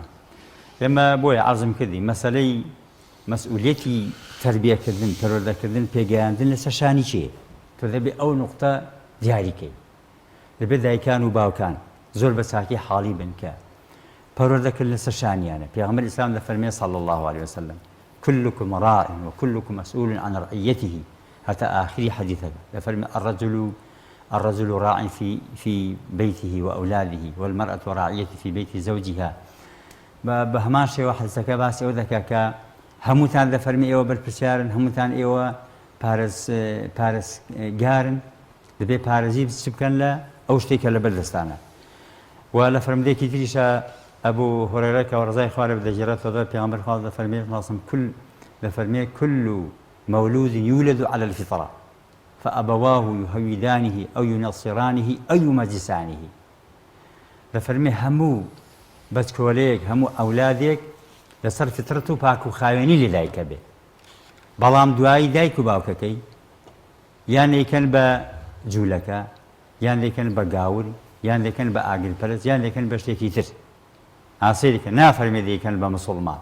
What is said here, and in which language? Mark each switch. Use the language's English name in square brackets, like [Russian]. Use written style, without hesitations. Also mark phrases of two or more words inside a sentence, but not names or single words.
[Central Kurdish] ئێمە بۆیە عەرزم کردی مەسەلەی مەسئولێتی تەربیەکردن پەروەردەکردن پێگەیاندن لە سەرشانی چییە؟ تۆ دەبێت ئەو نوقتە دیاریکەی دەبێت دایکان و باوکان زۆر بە چاکی حاڵی بن کە پەروەردەکردن لە سەرشانیانە. پێغەمبەر ئیسلام دەفەرمێ [Arabic] صلی الله عليه وسلم كلكم راع وكلكم مسؤول عن رعيته حتى آخر حديثه دەفەرمێ الرجل راع في بيته وأولاده والمرأة راعية في بيت زوجها. [Central Kurdish] بهمان شێوە حەدیسەکە باسی ئەو دەکا کە هەمووتان دەفەرمی ئێوە بەرپرسیارن هەمووتان ئێوە پارێزگارن دەبێت پارێزی چ بکەن لە ئەو شتێکە لە بەردەستانە. و لە فەرمودێکی تریشە ئەبوو هورەیرە کە ڕزای خوارە بدەژێڕێتەوە پێغەمبەر خوا دەفەرمێ [Arabic] كل مولود يولد على الفطرة فأبواه يهودانه أو ينصرانه أو يمجسانه. [Central Kurdish] دەفەرمێ هەموو بەچکۆلەیەک هەموو ئەولادێک لەسەر فترەت و پاک و خاوێنی لەلایکە بێ بەڵام دوایی دایک و باوکەکەی یان دەیکەن بە جوولەکە یان دەیکەن بە گاور یان دەیکەن بە ئاگرپەرست یان دەیکەن بە شتێکی تر ئاسێریکە نافەرمێ دەیکەن بە مسڵمان.